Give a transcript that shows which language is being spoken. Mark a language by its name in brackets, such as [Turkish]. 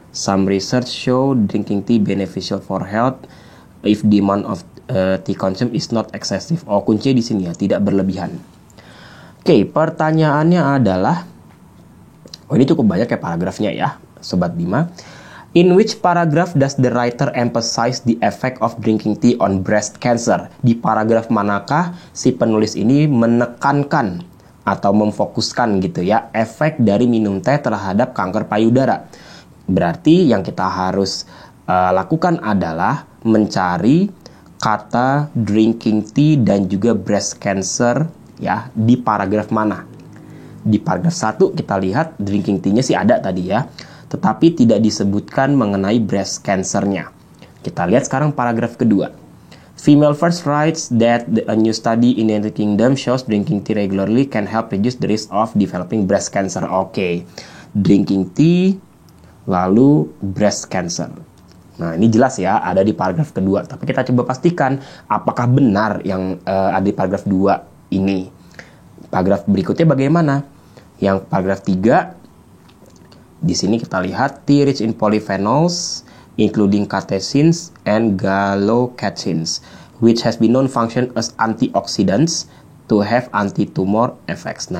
[English] Some research show drinking tea beneficial for health if the amount of tea consumed is not excessive. [Indonesian] Oh, kuncinya di sini ya, tidak berlebihan. Oke, pertanyaannya adalah, ini cukup banyak ya paragrafnya ya, Sobat Bima. [English] In which paragraph does the writer emphasize the effect of drinking tea on breast cancer? [Indonesian] Di paragraf manakah si penulis ini menekankan atau memfokuskan gitu ya, efek dari minum teh terhadap kanker payudara? Berarti yang kita harus lakukan adalah mencari kata drinking tea dan juga breast cancer ya, di paragraf mana. Di paragraf 1 kita lihat drinking tea-nya sih ada tadi ya, tetapi tidak disebutkan mengenai breast cancer-nya. Kita lihat sekarang paragraf kedua. [English] Female first writes that a new study in the United Kingdom shows drinking tea regularly can help reduce the risk of developing breast cancer. Oke, drinking tea lalu breast cancer. [Indonesian] Nah, ini jelas ya, ada di paragraf kedua. Tapi kita coba pastikan apakah benar yang ada di paragraf 2 ini. Paragraf berikutnya bagaimana? Yang paragraf 3, di sini kita lihat [English] tea rich in polyphenols including catechins and gallocatechins which has been known function as antioxidants to have anti-tumor effects.